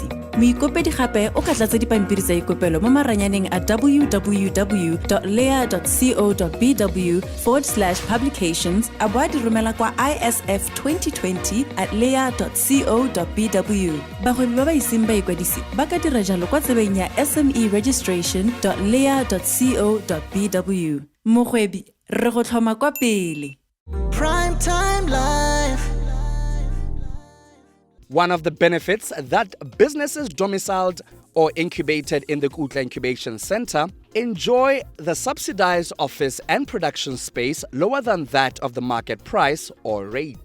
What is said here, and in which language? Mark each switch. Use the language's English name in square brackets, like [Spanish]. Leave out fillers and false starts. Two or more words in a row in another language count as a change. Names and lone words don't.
[Tswana] Moikopedi gape o ka tlatsa dipampiri tsa ikopelo mo maranyaneng a www.lea.co.bw/publications a bo a di romela kwa isf2020@lea.co.bw. Bagwebi ba ba iseng ba ikwadisi ba ka dira jalo kwa tsebeng ya SMEregistration.lea.co.bw. Mogwebi re go tlhoma kwa pele. [English] Prime time life. One of the benefits that businesses domiciled or incubated in the Kutla Incubation Center enjoy the subsidized office and production space lower than that of the market price or rate.